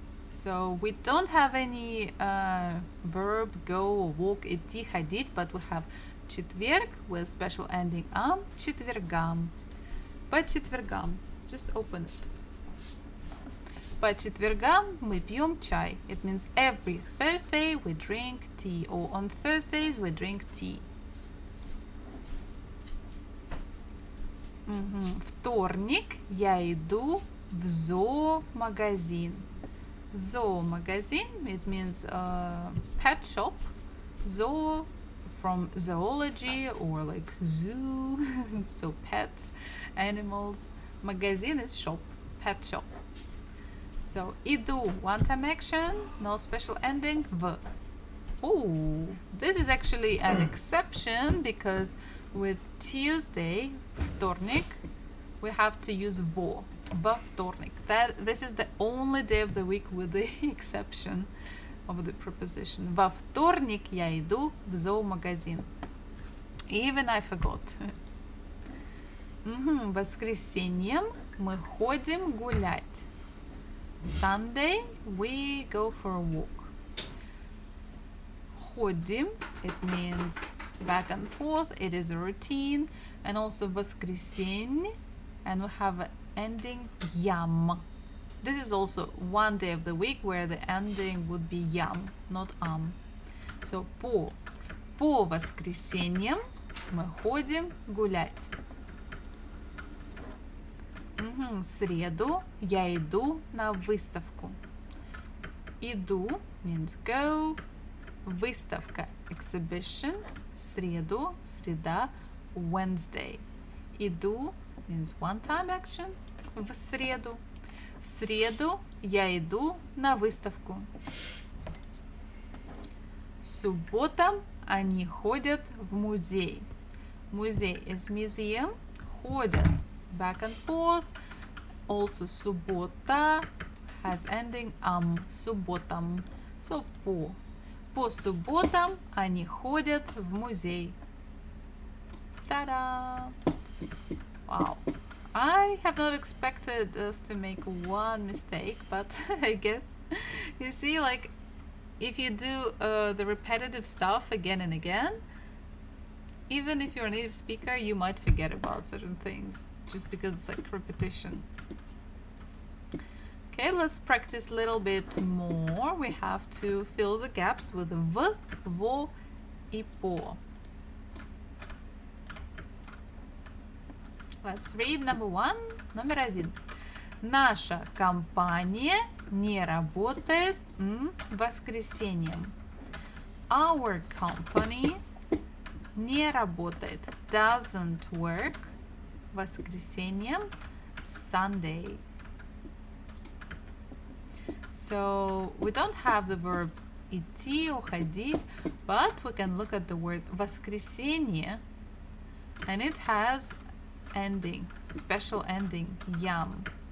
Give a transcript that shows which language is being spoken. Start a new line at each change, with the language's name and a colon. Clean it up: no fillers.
English: So we don't have any verb go or walk, идти, ходить, but we have четверг with special ending am, четвергам.
Russian: По четвергам.
English: Just open it.
Russian: По четвергам мы пьем чай.
English: It means every Thursday we drink tea, or on Thursdays we drink tea.
Russian: Вторник я иду в зоомагазин.
English: Zoomagazin, it means pet shop. Zoo from zoology or like zoo, so pets, animals. Magazine is shop, pet shop. So иду, one-time action, no special ending, в. Oh, this is actually an exception because with Tuesday, вторник, we have to use во.
Russian: Во вторник.
English: This is the only day of the week with the exception of the preposition.
Russian: Во вторник я иду в зоомагазин.
English: Even I forgot.
Russian: Воскресеньем мы ходим гулять.
English: Sunday we go for a walk. Ходим, it means back and forth, it is a routine. And also воскресенье, and we have an ending yam. This is also one day of the week where the ending would be yam, not am.
Russian: So по воскресеньям мы ходим гулять. Среду я иду на выставку.
English: Иду means go. Выставка exhibition.
Russian: Среду, среда, Wednesday.
English: Иду means one-time action.
Russian: В среду. В среду я иду на выставку. Субботам они ходят в музей.
English: Музей is museum. Ходят back and forth. Also суббота has ending субботам.
Russian: So по субботам они ходят в музей.
English: Ta-da! Wow. I have not expected us to make one mistake, but I guess you see, like, if you do the repetitive stuff again and again, even if you're a native speaker, you might forget about certain things just because it's like repetition. Okay, let's practice a little bit more. We have to fill the gaps with в, во и по. Let's read number one.
Russian: Номер один. Наша компания не работает воскресеньем.
English: Our company
Russian: не работает,
English: doesn't work, воскресеньем, Sunday. So we don't have the verb идти or ходить, but we can look at the word воскресенье, and it has ending, special ending, yam.